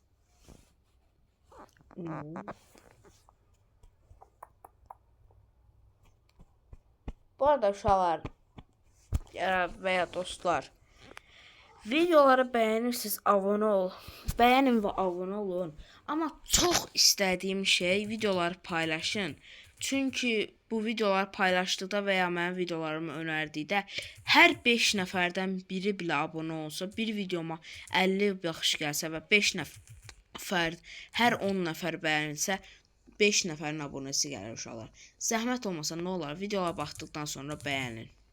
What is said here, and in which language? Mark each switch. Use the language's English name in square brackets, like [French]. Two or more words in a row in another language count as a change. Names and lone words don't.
[Turkish] Bu arada uşaqlar veya dostlar, videoları beğenirsiniz, abone ol. Beğenin ve abone olun. Ama çok istediğim şey videoları paylaşın. [Azerbaijani] Çünkü bu videolar paylaşdıqda veya mənim videolarımı önərdikdə hər 5 nəfərdən biri bile abone olsa, bir videoma 50 yaxşı gəlsə və 5 nəfər, hər 10 nəfər bəyənsə 5 nəfərin abunəsi gəlir uşaqlar. Zəhmət olmasa nə olar, videolara baxdıqdan sonra bəyənin.